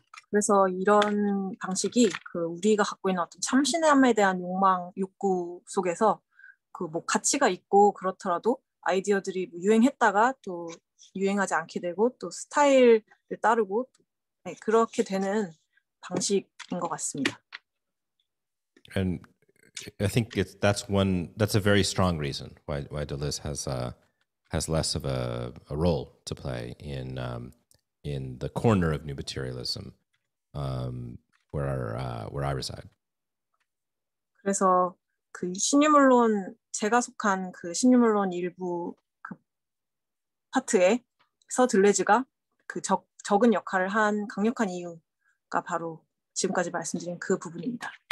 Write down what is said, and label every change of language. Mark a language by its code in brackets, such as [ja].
[ko] 그래서 이런 방식이 그 우리가 갖고 있는 어떤 참신함에 대한 욕구 속에서 그 뭐 가치가 있고 그렇더라도 아이디어들이 유행했다가 또 유행하지 않게 되고 또 스타일을 따르고 네, 그렇게 되는 방식인 것 같습니다. [en] And I think that's a very strong reason why Deleuze has less of a role to play in the corner of new materialism where I reside. [ko] 그래서 그 신유물론 제가 속한 그 신유물론 일부 그 파트에서 들레즈가 그 적은 역할을 한 강력한 이유가 바로 지금까지 말씀드린 그 부분입니다.